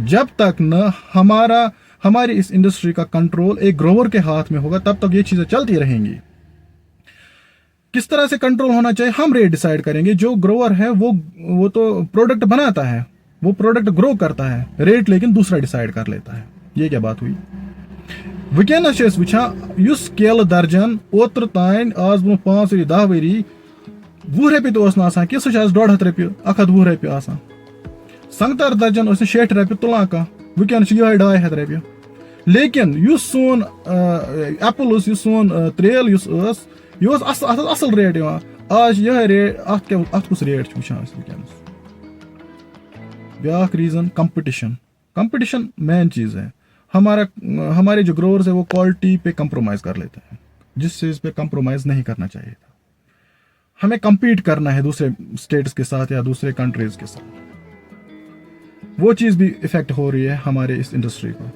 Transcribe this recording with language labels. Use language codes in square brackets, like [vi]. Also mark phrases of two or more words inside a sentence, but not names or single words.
[ur] جب تک نہ ہماری اس انڈسٹری کا کنٹرول ایک گروور کے ہاتھ میں ہوگا، تب تک یہ چیزیں چلتی رہیں گی۔ کس طرح سے کنٹرول ہونا چاہیے؟ ہم ریٹ ڈیسائیڈ کریں گے، جو گروور ہے وہ تو پروڈکٹ بناتا ہے، وہ پروڈکٹ گرو کرتا ہے، ریٹ لیکن دوسرا ڈیسائیڈ کر لیتا ہے۔ یہ کیا بات ہوئی؟ [ks] ونکس وچھان اس کیلہ درجن اوتر تین آز برو 5-10 ؤری 20 رۄپیہِ تہِ اوس نہٕ آسان کینٛہہ، سُہ چھُ آز 150 رۄپیہِ 120 رۄپیہِ آسان۔ سنگتر درجن اوس نہٕ 60 رۄپیہِ تُلان کانٛہہ، ونکیٚنس چھُ یِہوٚے 250 رۄپیہِ۔ لیکن یُس سون ایپل اوس، یُس سون تریل یُس ٲس، یہِ اوس اتھ ٲس اصل ریٹ یِوان، آز چھِ یِہوٚے ریٹ، اتھ کُس ریٹ چھُ وٕچھان أسۍ ونکیٚنس؟ [ur] بیاکھ ریزن کمپٹیشن مین چیز ہے۔ ہمارے جو گروورز ہیں وہ کوالٹی پہ کمپرومائز کر لیتے ہیں، جس چیز پہ کمپرومائز نہیں کرنا چاہیے تھا۔ ہمیں کمپیٹ کرنا ہے دوسرے اسٹیٹس کے ساتھ یا دوسرے کنٹریز کے ساتھ، وہ چیز بھی افیکٹ ہو رہی ہے ہمارے اس انڈسٹری کو۔